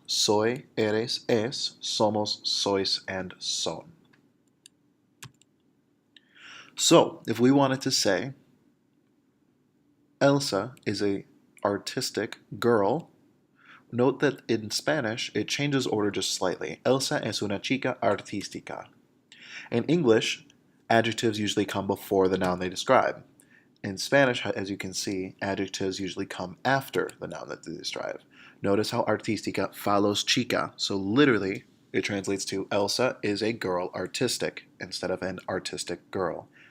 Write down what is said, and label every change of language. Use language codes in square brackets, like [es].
[es] Soy, eres, es, somos, sois, and son. [en] So, if we wanted to say, Elsa is a artistic girl, note that in Spanish, it changes order just slightly. [es] Elsa es una chica artística. [en] In English, adjectives usually come before the noun they describe. In Spanish, as you can see, adjectives usually come after the noun that they describe. Notice how artística follows chica, so literally it translates to Elsa is a girl artistic instead of an artistic girl.